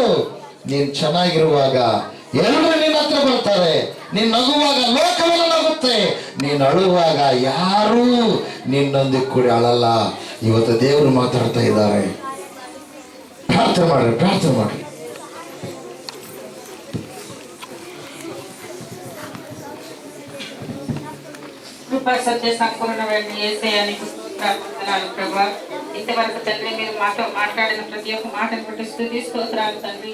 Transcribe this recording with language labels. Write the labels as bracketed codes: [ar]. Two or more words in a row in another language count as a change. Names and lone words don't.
[kn] ನೀನ್ ಚೆನ್ನಾಗಿರುವಾಗ ಎಲ್ಲರೂ ನಿನ್ನ ಹತ್ರ ಬರ್ತಾರೆ, ನೀನ್ ನಗುವಾಗ ಲೋಕವೆಲ್ಲ ನಗುತ್ತೆ, ನೀನ್ ಅಳುವಾಗ ಯಾರೂ ನಿನ್ನೊಂದಿಗೆ ಕೂಡ ಅಳಲ್ಲ. ಇವತ್ತು ದೇವರು ಮಾತಾಡ್ತಾ ಇದ್ದಾರೆ. ಪ್ರಾರ್ಥನೆ ಮಾಡ್ರಿ, ಪ್ರಾರ್ಥನೆ ಮಾಡ್ರಿ. [te] కృపా సత్య సంపూర్ణమైన యేసయ్యానికి స్తోత్రాలు ప్రభువా. ఇంతవరకు తండ్రి మీరు మాతో మాట్లాడిన ప్రతి ఒక్క మాటను బట్టి స్తుతి స్తోత్రాలు తండ్రి.